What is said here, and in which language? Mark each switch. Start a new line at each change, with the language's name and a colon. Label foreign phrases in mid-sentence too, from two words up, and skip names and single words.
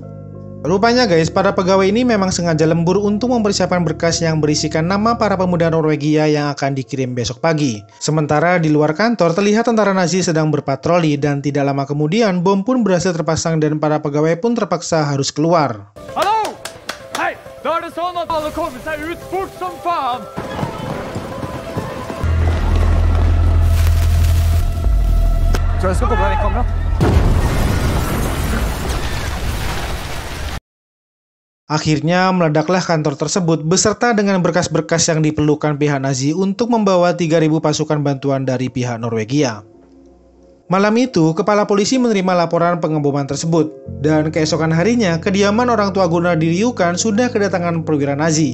Indonesian: Rupanya guys, para pegawai ini memang sengaja lembur untuk mempersiapkan berkas yang berisikan nama para pemuda Norwegia yang akan dikirim besok pagi. Sementara di luar kantor terlihat tentara Nazi sedang berpatroli dan tidak lama kemudian bom pun berhasil terpasang dan para pegawai pun terpaksa harus keluar.
Norwegian: Hallo! Hei! Da er det sånn at alle kommer seg ut fort som faen! Tror jeg skal koble deg vekk, kamerat.
Indonesian: Akhirnya meledaklah kantor tersebut beserta dengan berkas-berkas yang diperlukan pihak Nazi untuk membawa 3.000 pasukan bantuan dari pihak Norwegia. Malam itu, kepala polisi menerima laporan pengeboman tersebut, dan keesokan harinya, kediaman orang tua Gunnar di Rjukan sudah kedatangan perwira Nazi.